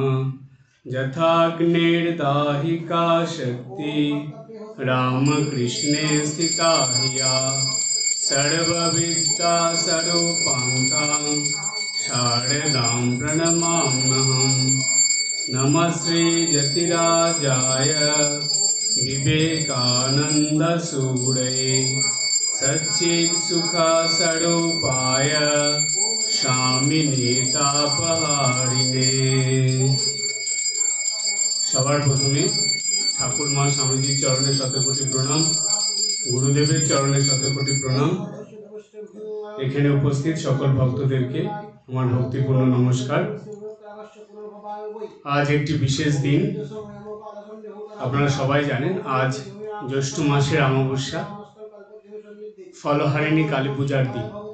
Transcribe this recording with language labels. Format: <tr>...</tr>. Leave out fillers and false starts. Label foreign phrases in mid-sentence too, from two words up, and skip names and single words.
<sa>यथाग्निर्दाहिका शक्ति रामकृष्णे स्थिता हिया सर्वविद्या स्वरूपां शारदां प्रणमाम्यहम्। नमः श्री जतिराजाय विवेकानन्दसूरये सच्चित्सुखस्वरूपाय स्वामिने तापहारिणे।</sa> <bn>সবার প্রথমে ঠাকুর মা স্বামীজির চরণে শতকোটি প্রণাম, গুরুদেবের চরণে শতকোটি প্রণাম। এখানে উপস্থিত সকল ভক্তদেরকে আমার ভক্তিপূর্ণ নমস্কার। আজ একটি বিশেষ দিন, আপনারা সবাই জানেন আজ জ্যৈষ্ঠ মাসের অমাবস্যা, ফলহারিণী কালী পূজার দিন।</bn>